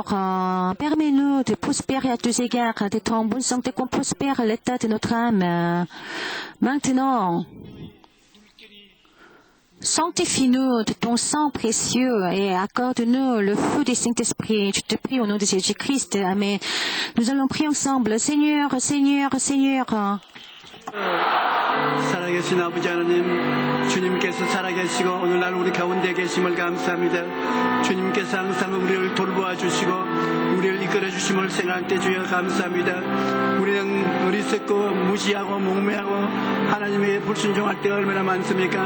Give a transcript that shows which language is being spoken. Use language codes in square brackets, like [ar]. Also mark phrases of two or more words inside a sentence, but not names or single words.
[fr] Permets-nous de prospérer à tous égards, d'être en bonne santé, qu'on prospère l'état de notre âme. Maintenant, sanctifie-nous de ton sang précieux et accorde-nous le feu du Saint-Esprit. Je te prie au nom de Jésus-Christ. Amen. Nous allons prier ensemble. Seigneur, Seigneur, Seigneur. [ko] 살아계신 아버지 하나님, 주님께서 살아계시고 오늘날 우리 가운데 계심을 감사합니다. 주님께서 항상 우리를 돌보아 주시고 우리를 이끌어 주심을 생각할 때 주여 감사합니다. 우리는 어리석고 무시하고 몽매하고 하나님에게 불순종할 때가 얼마나 많습니까?